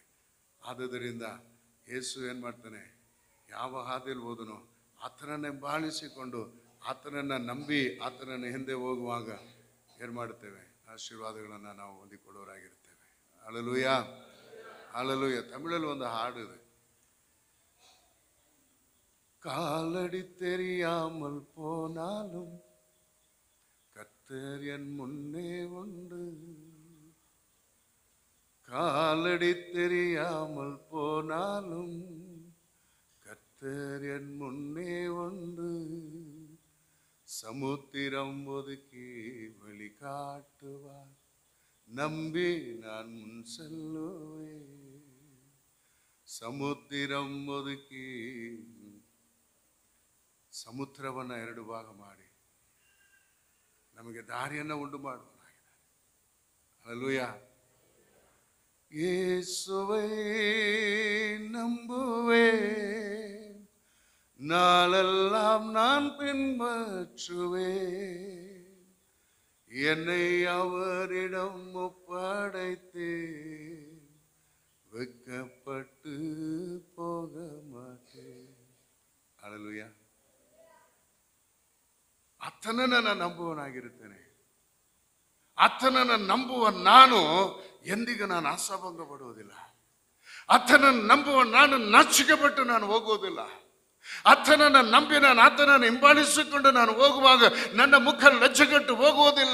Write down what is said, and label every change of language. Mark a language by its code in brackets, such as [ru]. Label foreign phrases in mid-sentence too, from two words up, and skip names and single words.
[kn] ಆದುದರಿಂದ ಯೇಸು ಏನು ಮಾಡ್ತಾನೆ, ಯಾವ ಹಾದಿಯಲ್ಲಿ ಹೋದನೋ ಆತನನ್ನು ಹಿಂಬಾಲಿಸಿಕೊಂಡು ಆತನನ್ನು ನಂಬಿ ಆತನನ್ನು ಹಿಂದೆ ಹೋಗುವಾಗ ಏನು ಮಾಡುತ್ತೇವೆ, ಆಶೀರ್ವಾದಗಳನ್ನು ನಾವು ಹೊಂದಿಕೊಳ್ಳೋರಾಗಿರ್ತೇವೆ. ಹಲ್ಲೆಲೂಯಾ, ಹಲ್ಲೆಲೂಯಾ. ತಮಿಳಲ್ಲಿ ಒಂದು ಹಾಡು ಇದೆ, [ta] காலடி தெரியாமல் போனாலும் கர்த்தர் என் முன்னே உண்டு. காலடி தெரியாமல் போனாலும் கர்த்தர் என் முன்னே உண்டு. சமுத்திரம் ஒதுக்கி வழிகாட்டுவார், நம்பி நான் முன் செல்லுவேன். சமுத்திரம் ஒதுக்கಿ [kn] ಸಮುದ್ರವನ್ನು ಎರಡು ಭಾಗ ಮಾಡಿ ನಮಗೆ ದಾರಿಯನ್ನು ಉಂಟು ಮಾಡುವನಾಗಿದ್ದಾನೆ. ಹಲ್ಲೆಲೂಯಾ. [ta] ಯೇಸುವೇ நம்புவேன், நாளெல்லாம் நான் பின்பற்றுவேன். என்னை அவரிடம் ஒப்படைத்தேன், வெட்கப்பட்டு போக மாட்டேன். [kn] ஹல்ಲೆಲೂಯಾ. ಆತನನ್ನು ನಾನು ನಂಬುವನಾಗಿರುತ್ತೇನೆ. ಆತನನ್ನು ನಂಬುವ ನಾನು ಎಂದಿಗೂ ನಾನು ಆಶಾಭಂಗ ಪಡುವುದಿಲ್ಲ. ಆತನನ್ನು ನಂಬುವ ನಾನು ನಾಚಿಕೆಪಟ್ಟು ನಾನು ಹೋಗುವುದಿಲ್ಲ. ಆತನನ್ನು ನಂಬಿ ನಾನು ಆತನನ್ನು ಹಿಂಬಾಲಿಸಿಕೊಂಡು ನಾನು ಹೋಗುವಾಗ ನನ್ನ ಮುಖ ಲಜ್ಜೆಗೆಟ್ಟು ಹೋಗುವುದಿಲ್ಲ.